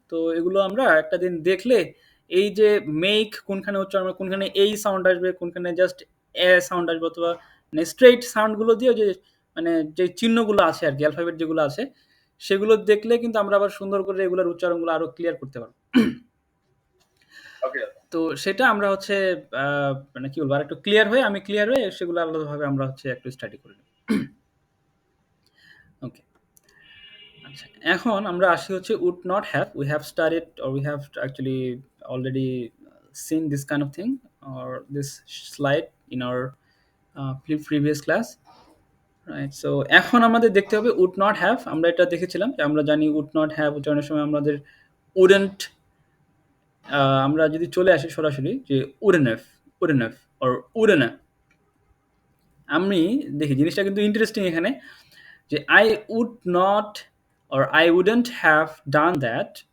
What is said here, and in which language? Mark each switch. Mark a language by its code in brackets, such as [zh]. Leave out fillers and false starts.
[bn] তো এগুলো আমরা একটা দিন দেখলে এই যে মেক কোনখানে উচ্চারণ হবে, কোনখানে এই সাউন্ড আসবে, কোনখানে জাস্ট এ সাউন্ড আসবে, অথবা মানে স্ট্রেইট সাউন্ডগুলো দিয়ে যে মানে যে চিহ্নগুলো আছে আর কি, অ্যালফাবেট যেগুলো আছে, সেগুলো দেখলে কিন্তু আমরা আবার সুন্দর করে এগুলোর উচ্চারণগুলো আরো ক্লিয়ার করতে পারবো। ওকে দাদা। তো সেটা আমরা হচ্ছে মানে কি বলবো, আর একটু ক্লিয়ার হয়ে, আমি ক্লিয়ার হয়ে সেগুলো আলাদাভাবে আমরা হচ্ছে একটু স্টাডি করে নেব। ওকে। আচ্ছা, এখন আমরা আসি হচ্ছে would not have. [en] We have studied, or we have actually already seen this kind of thing, or this slide in our previous class, right? [bn] So এখন আমাদের দেখতে হবে would not have। আমরা এটা দেখেছিলাম যে আমরা জানি would not have উচ্চারণের সময় আমাদের wouldn't, আমরা যদি চলে আসি সরাসরি যে wouldn't have, wouldn't have or wouldn't have, আমি দেখি জিনিসটা কিন্তু ইন্টারেস্টিং এখানে, যে I would not or I wouldn't have done that.